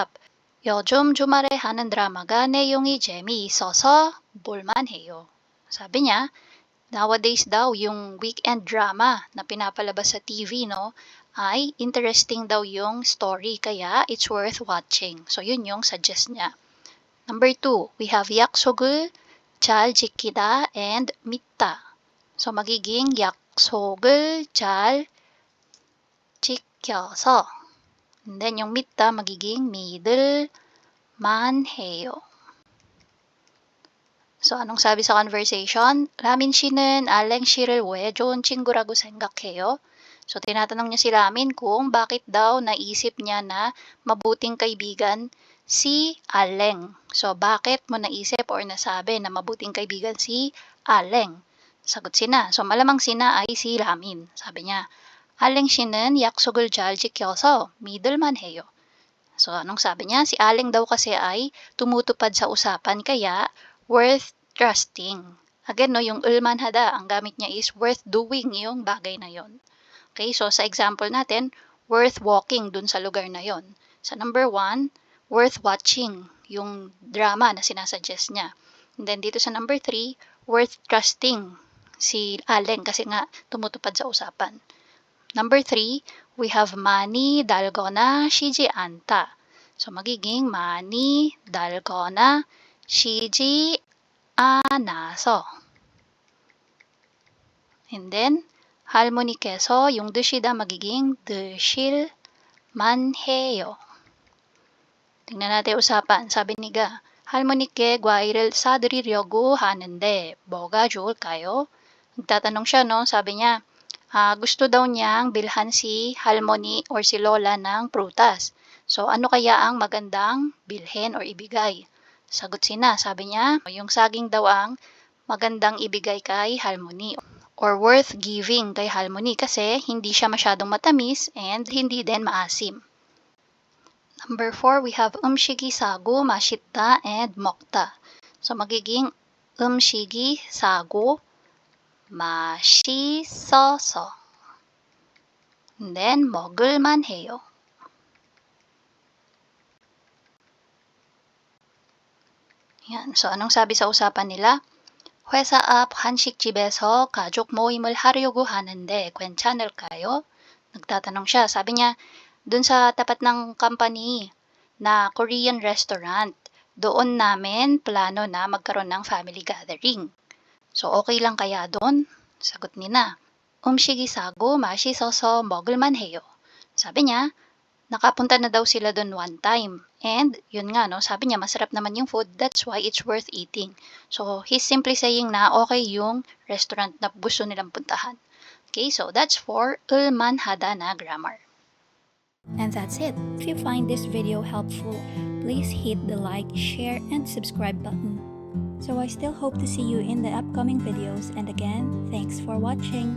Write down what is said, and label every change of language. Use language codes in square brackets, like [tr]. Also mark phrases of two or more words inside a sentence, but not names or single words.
[ko] 요즘 주말에 하는 드라마가 내용이 재미있어서 볼만해요. [tl] Sabi niya, nowadays daw yung [en] weekend drama [tl] na pinapalabas sa TV, no, ay interesting daw yung story, kaya [en] it's worth watching. [tl] So, yun yung suggest niya. [en] Number 2, we have [ko] 약속을 잘 지키다 [en] and 믿다. [ko] So, magiging 약속을 잘 지켜서. [en] And then, [ko] yung 믿다 magiging 믿을만 해요. [tl] So, anong sabi sa conversation? [ko] 라민 씨는 알랭 씨를 왜 좋은 친구라고 생각해요? [tl] So, tinatanong niya si Ramin kung bakit daw naisip niya na mabuting kaibigan si Aleng. So, bakit mo naisip or nasabi na mabuting kaibigan si Aleng? Sagot sina. So, malamang sina ay si Ramin. Sabi niya, [ko] Aleng 씨는 약속을 잘 지켜서 믿을만 해요. [tl] So, anong sabi niya? Si Aleng daw kasi ay tumutupad sa usapan, kaya [en] worth trusting. [tl] Again, no, yung ulman hada, ang gamit niya is [en] worth doing [tl] yung bagay na yon. Okay, so sa example natin, [en] worth walking [tl] dun sa lugar na yon. Sa number 1, [en] worth watching, [tl] yung drama na sinasuggest niya. [en] And then [tl] dito sa number 3, [en] worth trusting [tl] si Aleng kasi nga tumutupad sa usapan. [en] Number 3, we have [ko] 많이 달거나 쉬지 않다. So magiging 많이 달거나 쉬지 않아서. [en] And then [ko] 할머니께서 yung 드시다 magiging 드실만 해요. [tl] tingnan natin usapan. Sabi ni Ga, [ko] 할머니께 과일을 사드리려고 하는데 뭐가 좋을까요? [tl] Nagtatanong siya, no? Sabi niya, gusto daw niyang bilhan si 할머니 or si lola ng prutas. So, ano kaya ang magandang bilhin or ibigay? Sagot sina, sabi niya, yung saging daw ang magandang ibigay kay 할머니 or [en] worth giving [tl] kay 할머니 kasi hindi siya masyadong matamis and hindi din maasim. [en] Number 4, we have [ko] 음식이 싸고 맛있다 [en] and 먹다. [ko] So, magiging 음식이 싸고 맛있어서. [en] And then, [ko] 먹을만 해요. [tl] Yan. So, anong sabi sa usapan nila? [ko] 회사 앞 한식집에서 가족 모임을 하려고 하는데 괜찮을까요? [tl] Nagtatanong siya. Sabi niya, dun sa tapat ng company na Korean restaurant, doon namin plano na magkaroon ng [en] family gathering. [tl] So, okay lang kaya doon? Sagot ni na, [ko] 음식이 싸고 맛있어서 먹을만 해요. [tl] Sabi niya, nakapunta na daw sila doon [en] one time. [tl] And yun nga, no, sabi niya masarap naman yung food, [en] that's why it's worth eating. So he's simply saying [tl] na okay yung restaurant na gusto nilang puntahan. [en] Okay, so that's for Ulman Hada na grammar. And that's it. If you find this video helpful, please hit the like, share, and subscribe button. So I still hope to see you in the upcoming videos, and again, thanks for watching.